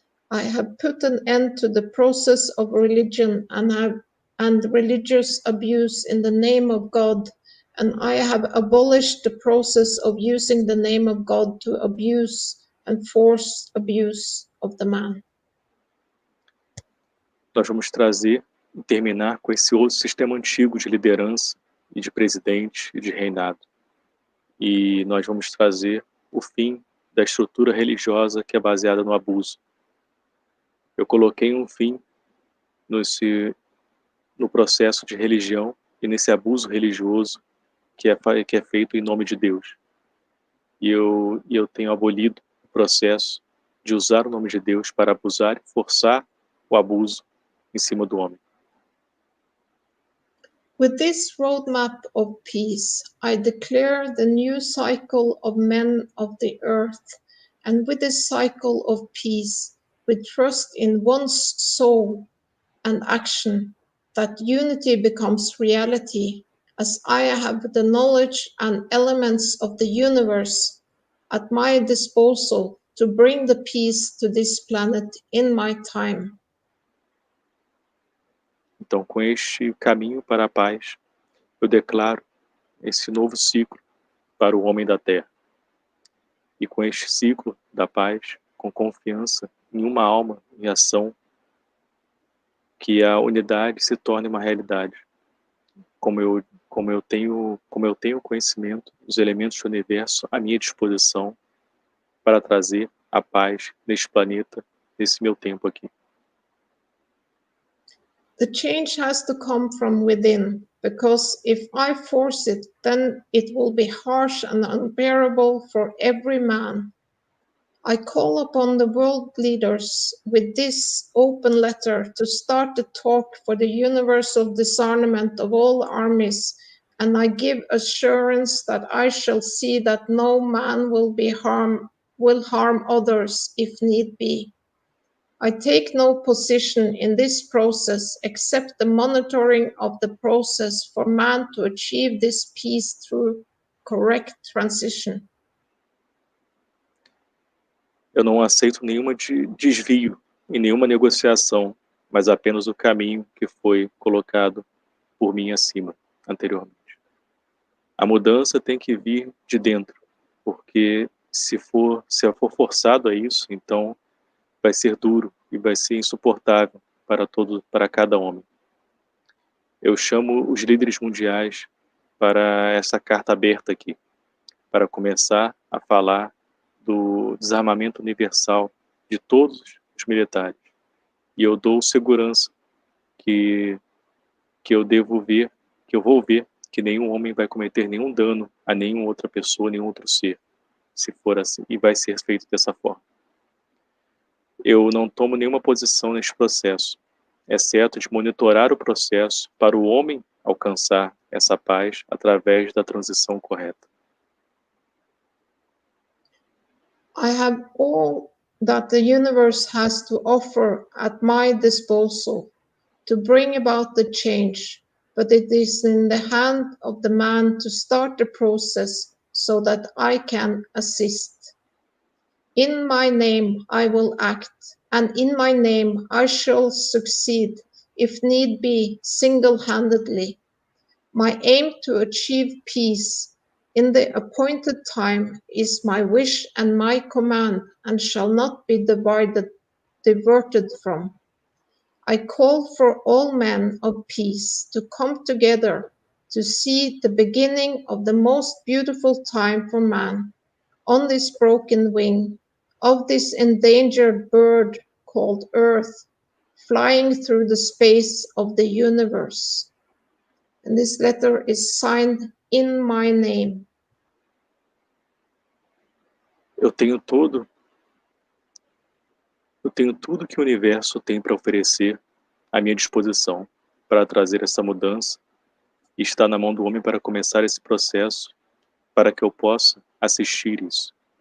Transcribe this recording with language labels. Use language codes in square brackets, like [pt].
[en] I have put an end to the process of religion and religious abuse in the name of God, and I have abolished the process of using the name of God to abuse and force abuse of the man. [pt] Nós vamos trazer e terminar com esse outro sistema antigo de liderança e de presidente e de reinado. E nós vamos trazer o fim da estrutura religiosa que é baseada no abuso. Eu coloquei um fim no processo de religião e nesse abuso religioso que é feito em nome de Deus. E eu tenho abolido o processo de usar o nome de Deus para abusar e forçar o abuso em cima do homem. [en] With this roadmap of peace, I declare the new cycle of men of the earth, and with this cycle of peace, with trust in one's soul and action, that unity becomes reality, as I have the knowledge and elements of the universe at my disposal to bring the peace to this planet in my time. [pt] Então, com este caminho para a paz, eu declaro esse novo ciclo para o homem da Terra. E com este ciclo da paz, com confiança em uma alma em ação, que a unidade se torne uma realidade. Como eu tenho conhecimento dos elementos do universo à minha disposição para trazer a paz neste planeta, nesse meu tempo aqui. [en] The change has to come from within, because if I force it, then it will be harsh and unbearable for every man. I call upon the world leaders with this open letter to start the talk for the universal disarmament of all armies, and I give assurance that I shall see that no man will harm others if need be. I take no position in this process except the monitoring of the process for man to achieve this peace through correct transition. [pt] Eu não aceito nenhuma desvio e nenhuma negociação, mas apenas o caminho que foi colocado por mim acima, anteriormente. A mudança tem que vir de dentro, porque se eu for forçado a isso, então vai ser duro e vai ser insuportável para cada homem. Eu chamo os líderes mundiais para essa carta aberta aqui, para começar a falar do desarmamento universal de todos os militares. E eu dou segurança que eu vou ver que nenhum homem vai cometer nenhum dano a nenhuma outra pessoa, nenhum outro ser, se for assim, e vai ser feito dessa forma. Eu não tomo nenhuma posição neste processo, exceto de monitorar o processo para o homem alcançar essa paz através da transição correta. [en] I have all that the universe has to offer at my disposal to bring about the change, but it is in the hand of the man to start the process so that I can assist. In my name I will act, and in my name I shall succeed, if need be, single-handedly. My aim to achieve peace in the appointed time is my wish and my command, and shall not be diverted from. I call for all men of peace to come together to see the beginning of the most beautiful time for man on this broken wing of this endangered bird called Earth, flying through the space of the universe. And this letter is signed in my name. [pt] Eu tenho tudo que o universo tem para oferecer à minha disposição para trazer essa mudança, e está na mão do homem para começar esse processo, para que eu possa assistir isso.